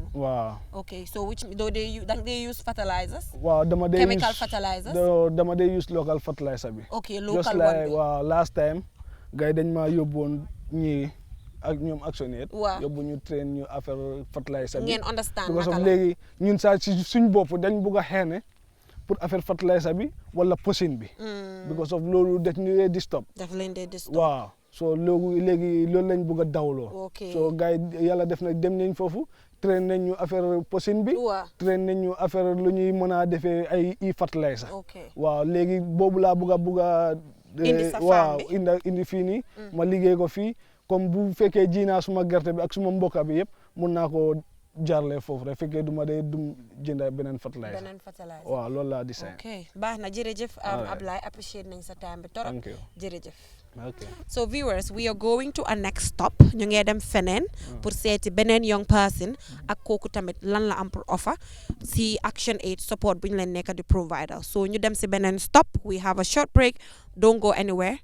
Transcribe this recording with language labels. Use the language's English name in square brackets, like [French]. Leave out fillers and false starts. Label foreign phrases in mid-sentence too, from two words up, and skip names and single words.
[Wolof] waaw [English] okay so which do they use fertilizers. [Wolof] waaw dama dee [English] chemical fertilizers. [Wolof] dama dee [English] use local fertilizer [Wolof] bi. [English] okay local just like [Wolof] waaw [English] last time [Wolof] gars yi dañ ma yóbbuwoon ñii ak ñoom Actionaid. waaw yóbbu ñu train ñu affaire fertilizer bi. ngeen understand [English] because of [Wolof] léegi ñun saa si suñ bopp dañ bugg a xeene [French] pour affaire [Wolof] fertilizer bi wala posin bi. [English] because of [Wolof] loolu daf ñu dee di stop. daf leen dee di stop. waaw. so léegi loolu lañ bëgg a dawloo. [English] ok [Wolof] so gars yi yàlla def na dem nañ foofu train nañ ñu affaire posin bi. train nañ ñu affaire lu ñuy mën a defee ay fertilizer. waaw léegi boobu laa bëgg a indi sa waaw indi fii nii. ma liggéey ko fii comme bu fekkee ji naa suma gerte bi ak suma mboka bi yëpp mun naa ko jaarlee foofu rek fekkee du ma dee jënd beneen fertilizer. waaw loolu laa di say. ok baax na jërëjëf Ablaye appreciate nañ sa time bi torop. jërëjëf. [English] Okay. So viewers, we are going to a next stop. [Wolof] ñu ngi dem feneen pour seeti beneen [English] young person [Wolof] ak kooku tamit lan la am pour offer si Actionaid support bu ñu leen nekk di provider. [English] So [Wolof] ñu dem si beneen [English] stop. We have a short break. Don't go anywhere.